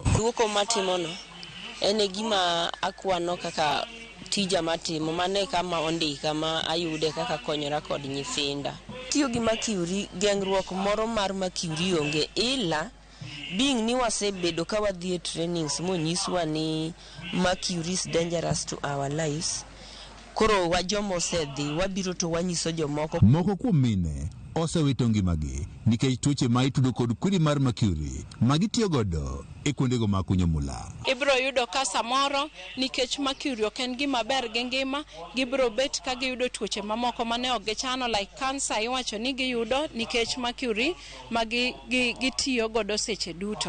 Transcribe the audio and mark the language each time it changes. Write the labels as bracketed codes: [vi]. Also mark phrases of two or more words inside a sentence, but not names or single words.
[luo] Luoko matimono en gima akwano kaka tija matimo, mane kama ondika ma ayude kaka konyora kod nyithinda. Tiyo gi mercury, geng'ruok moro mar mercury onge, ila being ni wasebedo ka wadhi e trainings monyiswa ni mercury [en] is dangerous to our lives. [luo] Koro wajomo osedhi, wabiro to wanyiso jomoko. Moko kuom mine osewito ngimagi nikech tuoche ma itudo kod kwiri mar mercury ma gitiyo godo e kuondego mag kunyo mula. Ibro yudo ka samoro nikech mercury ok en gima ber gi ngima, gibro bet ka giyudo tuoche mamoko mane ok gichano, [en] like cancer [luo] iwacho ni giyudo nikech mercury ma gitiyo godo seche duto.